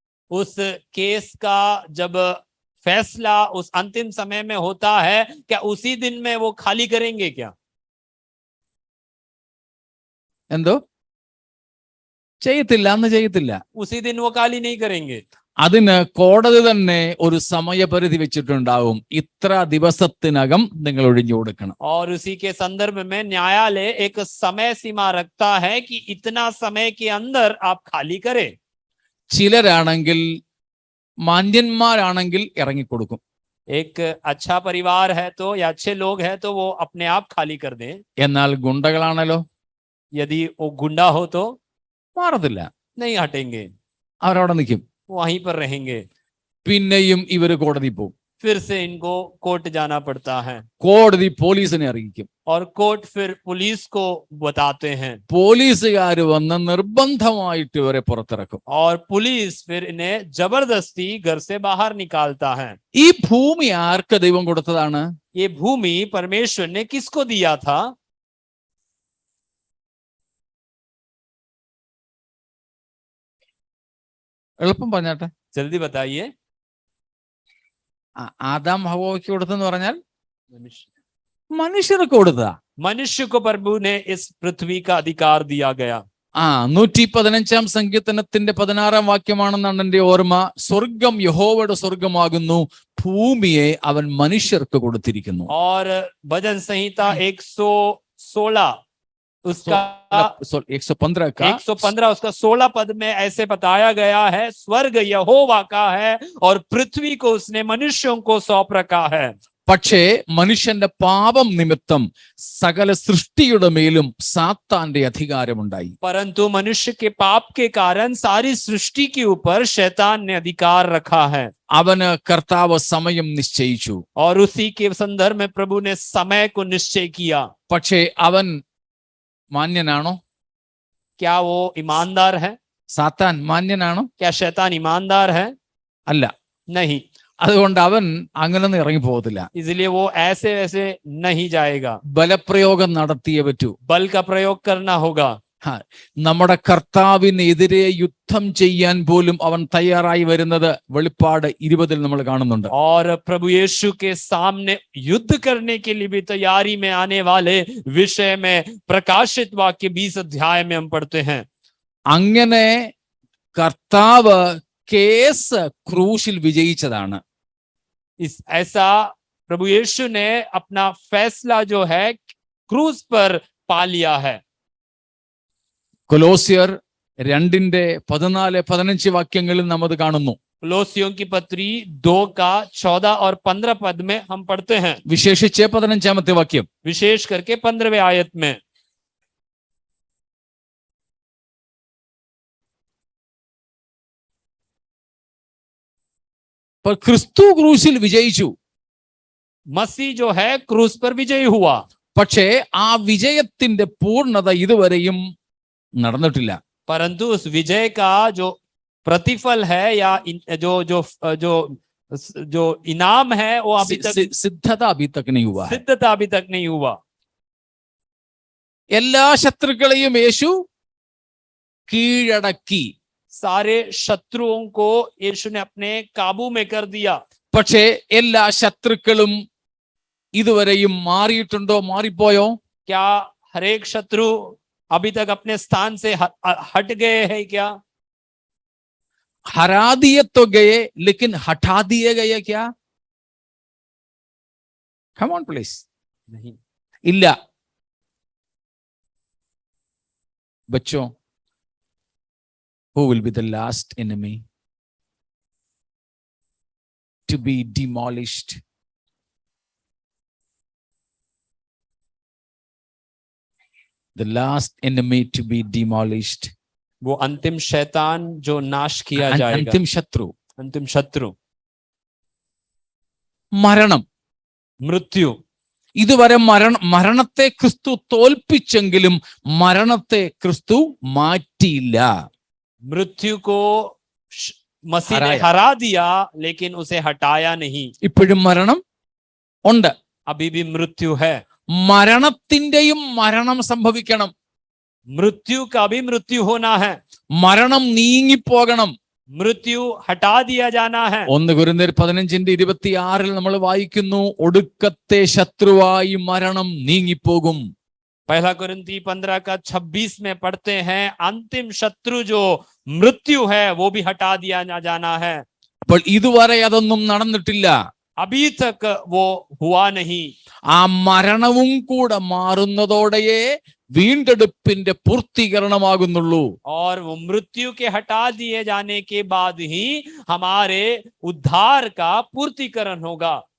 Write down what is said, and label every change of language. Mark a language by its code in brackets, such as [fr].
[hi] उस केस का जब फैसला उस अंतिम समय में होता है, क्या उसी दिन में वो खाली करेंगे क्या? [ml] എന്തോ ചെയ്യത്തില്ല, അന്ന് ചെയ്യത്തില്ല. [hi] उसी दिन वो खाली नहीं करेंगे. [ml] അതിന് കോടതി തന്നെ ഒരു സമയപരിധി വെച്ചിട്ടുണ്ടാവും. ഇത്ര ദിവസത്തിനകം നിങ്ങൾ ഒഴിഞ്ഞു കൊടുക്കണം. [hi] और उसी के संदर्भ में न्यायालय एक समय सीमा रखता है कि इतना समय के अंदर आप खाली करें. [ml] ചിലരാണെങ്കിൽ മാന്യന്മാരാണെങ്കിൽ ഇറങ്ങിക്കൊടുക്കും. [hi] एक अच्छा परिवार है तो या अच्छे लोग हैं तो वो अपने आप खाली कर दें. [ml] എന്നാൽ ഗുണ്ടകളാണല്ലോ, [hi] यदि वो गुंडा हो तो [ml] മാറത്തില്ല, [hi] नहीं हटेंगे, [ml] അവരവിടെ നിൽക്കും. [hi] वहीं पर रहेंगे. [ml] പിന്നെയും ഇവര് കോടതി പോകും. [hi] फिर से इनको कोर्ट जाना पड़ता है, [ml] കോടതി പോലീസിനെ അറിയിക്കും. [hi] और कोर्ट फिर पुलिस को बताते हैं, [ml] പോലീസുകാർ വന്ന് നിർബന്ധമായിട്ട് ഇവരെ പുറത്തിറക്കും. [hi] और पुलिस फिर इन्हें जबरदस्ती घर से बाहर निकालता है. [ml] ഈ ഭൂമി ആർക്ക് ദൈവം കൊടുത്തതാണ്? [hi] ये भूमि परमेश्वर ने किसको दिया था? [ml] എളുപ്പം പറഞ്ഞാട്ടെ. [hi] जल्दी बताइए. [ml] ആദാം ഹവ്വയ്ക്ക് കൊടുത്തെന്ന് പറഞ്ഞാൽ മനുഷ്യർക്ക് കൊടുത്തതാ. [hi] मनुष्य को प्रभु ने इस पृथ्वी का अधिकार दिया गया. [ml] 115 സങ്കീർത്തനത്തിന്റെ 16 വാക്യമാണെന്നാണ് എന്റെ ഓർമ്മ. സ്വർഗം യഹോവയുടെ സ്വർഗമാകുന്നു, ഭൂമിയെ അവൻ മനുഷ്യർക്ക് കൊടുത്തിരിക്കുന്നു. [hi] और भजन संहिता 116 उसका 115 उसका 16 पद में ऐसे बताया गया है, स्वर्ग यहोवा का है और पृथ्वी को उसने मनुष्यों को सौंप रखा है. [ml] പക്ഷേ മനുഷ്യന്റെ പാപം നിമിത്തം സകല സൃഷ്ടിയുടെ മേലും സാത്താന്റെ അധികാരമുണ്ടായി. [hi] परंतु मनुष्य के पाप के कारण सारी सृष्टि के ऊपर शैतान ने अधिकार रखा है. [ml] അവന് കർത്താവ് സമയം നിശ്ചയിച്ചു. [hi] और उसी के संदर्भ में प्रभु ने समय को निश्चय किया. [ml] പക്ഷേ അവൻ മാന്യനാണോ? [hi] क्या वो ईमानदार है? [ml] സാത്താൻ മാന്യനാണോ? [hi] क्या शैतान ईमानदार है? [ml] അല്ല. [hi] नहीं. [ml] അതുകൊണ്ട് അവൻ അങ്ങനൊന്നും ഇറങ്ങി പോകത്തില്ല. [hi] इसलिए वो ऐसे वैसे नहीं जाएगा, [ml] ബലപ്രയോഗം നടത്തിയേ പറ്റൂ. [hi] बल का प्रयोग करना होगा. [ml] നമ്മുടെ കർത്താവിനെതിരെ യുദ്ധം ചെയ്യാൻ പോലും അവൻ തയ്യാറായി വരുന്നത് വെളിപ്പാട് 20 നമ്മൾ കാണുന്നുണ്ട്. [hi] और प्रभु यीशु के सामने युद्ध करने के लिए भी तैयारी में आने वाले विषय में प्रकाशित वाक्य 20 अध्याय में हम पढ़ते हैं. [ml] അങ്ങനെ കർത്താവ് കേസ് ക്രൂശിൽ വിജയിച്ചതാണ്. [hi] ऐसा प्रभु यीशु ने अपना फैसला जो है क्रूस पर पा लिया है. [ml] കൊലോസ്യർ 2:14-15 വാക്യങ്ങളിൽ നാം അത് കാണുന്നു. [hi] कोलोसियों की पत्री 2 का 14 और 15 पद में हम पढ़ते हैं. [ml] വിശേഷിച്ച് 15-ാമത്തെ വാക്യം. [hi] विशेष करके 15वें आयत में. पर [ml] ക്രിസ്തു ക്രൂശിൽ വിജയിച്ചു. [hi] मसीह जो है क्रूस पर विजयी हुआ. [ml] പക്ഷേ ആ വിജയത്തിന്റെ പൂർണ്ണത ഇതുവരെയും നടന്നിട്ടില്ല. [hi] परंतु उस विजय का जो प्रतिफल है या जो जो जो जो इनाम है वो अभी तक സിദ്ധത अभी तक नहीं हुआ है. सिद्धता अभी तक नहीं हुआ. [ml] എല്ലാ ശത്രുക്കളെയും യേശു കീഴടക്കി. [hi] सारे शत्रुओं को यीशु ने अपने काबू में कर दिया. [ml] പക്ഷേ എല്ലാ ശത്രുക്കളും ഇതുവരെയും മാറിയിട്ടുണ്ടോ, മാറിപ്പോയോ? [hi] क्या हर एक शत्रु अभी तक अपने स्थान से हट गए हैं क्या? हरा दिए तो गए लेकिन हटा दिए गए क्या? [en] Come on please. [hi] नहीं. [ml] इल्ला. [hi] बच्चों, [en] who will be the last enemy to be demolished? The last enemy to be demolished. [hi] वो अंतिम शैतान जो नाश किया जाएगा. अंतिम शत्रु. अंतिम शत्रु [ml] മരണം. [hi] मृत्यु. [ml] ഇതുവരെ മരണത്തെ ക്രിസ്തു തോൽപ്പിച്ചെങ്കിലും മരണത്തെ ക്രിസ്തു മാറ്റിയില്ല. [hi] मृत्यु को मसीह ने हरा दिया लेकिन उसे हटाया नहीं. [ml] ഇപ്പോഴും മരണം ഉണ്ട്. [hi] अभी भी मृत्यु है. [ml] മരണത്തിന്റെയും മരണം സംഭവിക്കണം. [hi] मृत्यु का भी मृत्यु होना है. [ml] മരണം നീങ്ങിപ്പോകണം. [hi] मृत्यु हटा दिया जाना है. [ml] 1 കൊരിന്ത്യർ 15:26 നമ്മൾ വായിക്കുന്നു, ഒടുക്കത്തെ ശത്രുവായി മരണം നീങ്ങിപ്പോകും. [hi] पहला कुरिन्ती 15 का 26 में पढ़ते हैं, अंतिम शत्रु जो मृत्यु है वो भी हटा दिया जाना है. [ml] അപ്പോൾ ഇതുവരെ അതൊന്നും നടന്നിട്ടില്ല. [hi] अभी तक वो हुआ नहीं. [ml] ആ മരണവും കൂടെ മാറുന്നതോടെയേ വീണ്ടെടുപ്പിന്റെ പൂർത്തീകരണമാകുന്നുള്ളൂ. [hi] और वो मृत्यु के हटा दिए जाने के बाद ही हमारे उद्धार का पूर्तिकरण होगा.